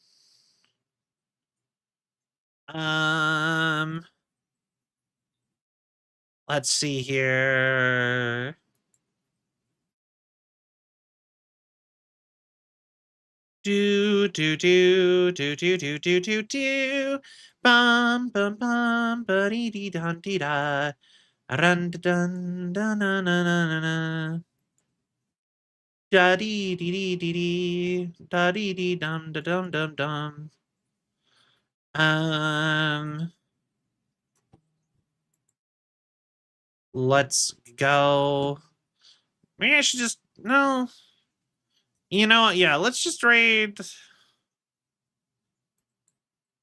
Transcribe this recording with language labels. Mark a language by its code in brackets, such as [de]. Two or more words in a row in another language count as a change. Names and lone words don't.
[en] Let's see here. Do do do do do do do do do bum bum bum ba dee dee dun dee da run dun dun dun dun dun dun da dee dee dee dee dee da dee dee dum da dum dum dum. Let's go. Maybe I should just, no. You know what? Yeah, let's just raid.